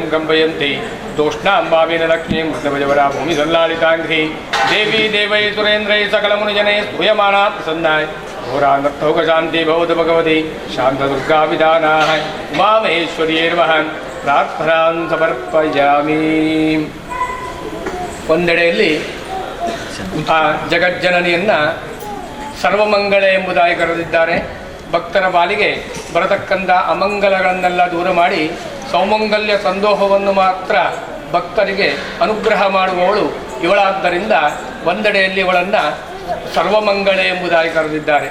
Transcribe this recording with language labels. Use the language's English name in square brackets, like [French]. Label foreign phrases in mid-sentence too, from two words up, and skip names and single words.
[Sanskrit] कम्पयन्ति दोष्णां भावेन लक्ष्मीं मृतभजवरा भूमिसल्लालिताङ्घ्रि देवी देवै सुरेन्द्रै सकलमुनिजनै स्तूयमाना प्रसन्नाय घोरानर्थौकशान्ति भवतु भगवती शान्तदुर्गाविधानाः उमामहेश्वर्यै नमः प्रार्थनां समर्पयामि [Kannada] ಒಂದೆಡೆಯಲ್ಲಿ ಆ ಜಗಜ್ಜನನಿಯನ್ನು ಸರ್ವಮಂಗಳೆ ಎಂಬುದಾಗಿ ಕರೆದಿದ್ದಾರೆ. ಭಕ್ತರ ಪಾಲಿಗೆ ಬರತಕ್ಕಂಥ ಅಮಂಗಲಗಳನ್ನೆಲ್ಲ ದೂರ ಮಾಡಿ ಸೌಮಂಗಲ್ಯ ಸಂದೋಹವನ್ನು ಮಾತ್ರ ಭಕ್ತರಿಗೆ ಅನುಗ್ರಹ ಮಾಡುವವಳು ಇವಳಾದ್ದರಿಂದ ಒಂದೆಡೆಯಲ್ಲಿ ಇವಳನ್ನು ಸರ್ವಮಂಗಳೆ ಎಂಬುದಾಗಿ ಕರೆದಿದ್ದಾರೆ.